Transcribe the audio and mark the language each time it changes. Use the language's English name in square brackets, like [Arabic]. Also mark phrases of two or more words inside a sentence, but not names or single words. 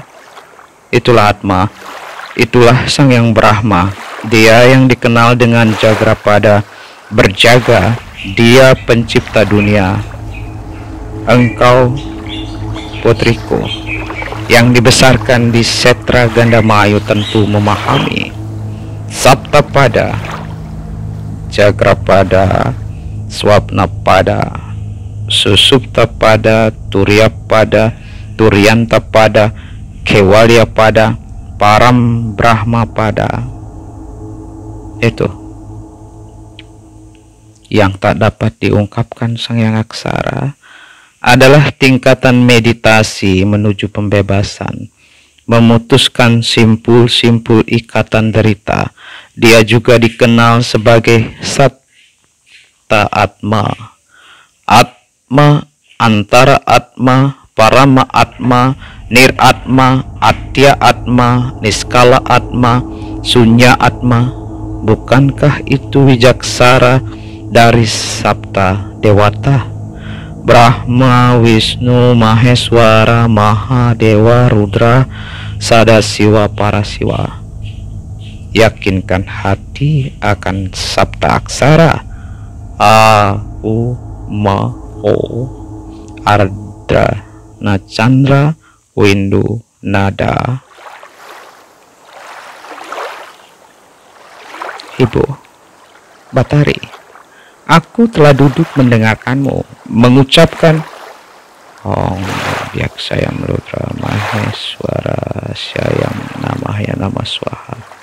[Indonesian] Itulah Atma, itulah Sang Yang Brahma. Dia yang dikenal dengan Jagrapada, berjaga. Dia pencipta dunia. Engkau, putriku, yang dibesarkan di Setra Gandamayu tentu memahami Saptapada, Jagrapada, Swapnapada, Susuptapada, Turiyapada, Turyantapada, Kaivalyapada, Param Brahmapada. Itu yang tak dapat diungkapkan Sang Yang Aksara adalah tingkatan meditasi menuju pembebasan, memutuskan simpul-simpul ikatan derita. Dia juga dikenal sebagai Satta Atma. Atma, Antara Atma, Parama Atma, Niratma, Atya Atma, Niskala Atma, Sunya Atma. Bukankah itu wijaksara dari Sapta Dewata? Brahma, Wisnu, Maheswara, Mahadewa, Rudra, Sadasiwa Parasiwa. Yakinkan hati akan sabta aksara A, U, Ma, O, Ardra, Chandra, Windu, Nada. Ibu, Batari, aku telah duduk mendengarkanmu mengucapkan [Sanskrit] Om Byaksayam Rudra Maheswara Syayam Namahya Nama Swaha.